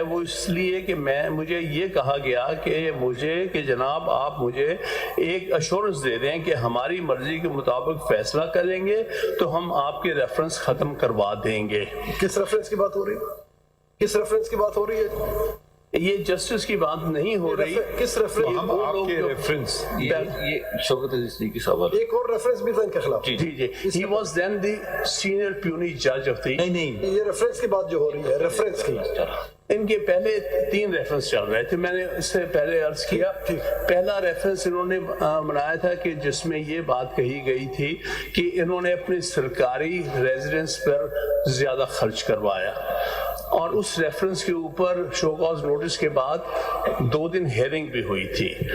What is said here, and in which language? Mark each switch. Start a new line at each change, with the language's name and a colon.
Urdu: وہ اس لیے کہ مجھے یہ کہا گیا کہ جناب آپ مجھے ایک ایشورنس دے دیں کہ ہماری مرضی کے مطابق فیصلہ کریں گے تو ہم آپ کے ریفرنس ختم کروا دیں گے. کس ریفرنس کی بات ہو رہی ہے؟ کس ریفرنس کی بات ہو رہی ہے؟ یہ جسٹس کی بات نہیں ہو رہی. کس ریفرنس؟ آپ کے ریفرنس یہ شوکت عزیز کی سوال. ایک اور ریفرنس بھی تھا ان کے خلاف.
English: جی he was then the senior puny judge of the.
Urdu: نہیں یہ ریفرنس کی بات جو ہو رہی ہے ریفرنس کی. ان کے پہلے 3 ریفرنس چل رہے تھے. میں نے اس سے پہلے عرض کیا پہلا ریفرنس انہوں نے بنایا تھا کہ جس میں یہ بات کہی گئی تھی کہ انہوں نے اپنی سرکاری ریزیڈنس پر زیادہ خرچ کروایا اور اس ریفرنس کے اوپر شو کاز نوٹس کے بعد 2 دن ہیئرنگ بھی ہوئی تھی.